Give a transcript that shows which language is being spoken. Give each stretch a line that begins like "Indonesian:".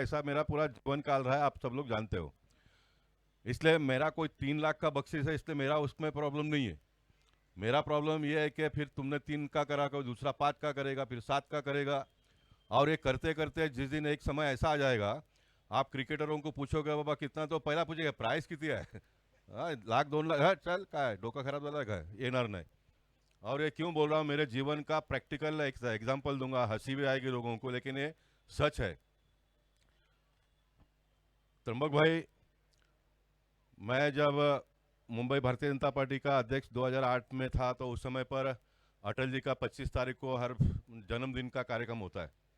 Hindi: ऐसा मेरा पूरा जीवन काल रहा है, आप सब लोग जानते हो. इसलिए मेरा कोई 3 लाख का बख्शीश है, इसलिए मेरा उसमें प्रॉब्लम नहीं है. मेरा प्रॉब्लम यह है कि फिर तुमने 3 का करा, कोई दूसरा 5 का करेगा, फिर 7 का करेगा. और ये करते करते जिस दिन एक समय ऐसा आ जाएगा, आप क्रिकेटरों को पूछोगे बाबा कितना, तो पहला पूछेगा
Marathi: प्राइस किती आहे. लाख 2 लाख, हाँ चल काय डोका खराब झाला काय, येणार नाही.
Hindi: और ये क्यों बोल रहा हूँ, मेरे जीवन का प्रैक्टिकल एग्जाम्पल दूंगा, हंसी भी आएगी लोगों को, लेकिन ये सच है. त्र्यंबक भाई, मैं जब मुंबई भारतीय जनता पार्टी का अध्यक्ष 2008 में था तो उस समय पर अटल जी का 25 तारीख को हर जन्मदिन का कार्यक्रम होता है.